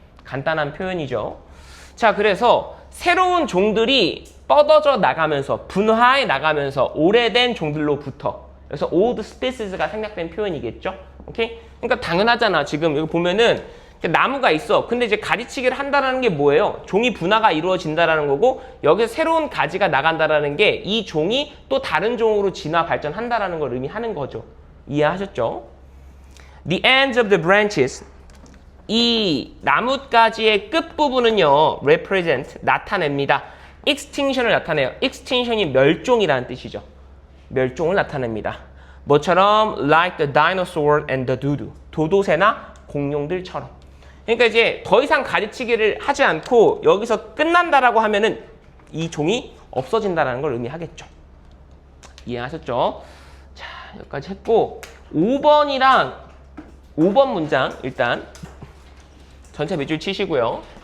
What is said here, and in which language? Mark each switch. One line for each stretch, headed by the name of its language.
Korean: 간단한 표현이죠. 자, 그래서 새로운 종들이 뻗어져 나가면서 분화해 나가면서 오래된 종들로부터 그래서 old species가 생략된 표현이겠죠. 오케이? 그러니까 당연하잖아. 지금 여기 보면은 나무가 있어. 근데 이제 가지치기를 한다는 게 뭐예요? 종이 분화가 이루어진다라는 거고 여기서 새로운 가지가 나간다라는 게 이 종이 또 다른 종으로 진화 발전한다라는 걸 의미하는 거죠. 이해하셨죠?
English: The ends of the branches
Korean: 이 나뭇가지의 끝부분은요
English: represent
Korean: 나타냅니다. extinction을 나타내요. extinction이 멸종이라는 뜻이죠. 멸종을 나타냅니다. 뭐처럼
English: like the dinosaur and the dodo
Korean: 도도새나 공룡들처럼. 그러니까 이제 더 이상 가지치기를 하지 않고 여기서 끝난다라고 하면은 이 종이 없어진다라는 걸 의미하겠죠. 이해하셨죠? 자, 여기까지 했고 5번이랑 5번 문장 일단 전체 밑줄 치시고요.